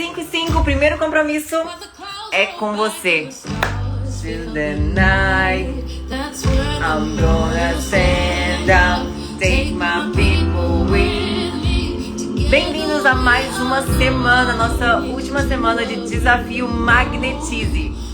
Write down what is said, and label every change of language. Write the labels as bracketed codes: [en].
[pt] 5, o primeiro compromisso é com você. [en] Till the night, I'm gonna stand up, take my people with me. [pt] Bem-vindos a mais uma semana, nossa última semana de desafio Magnetize.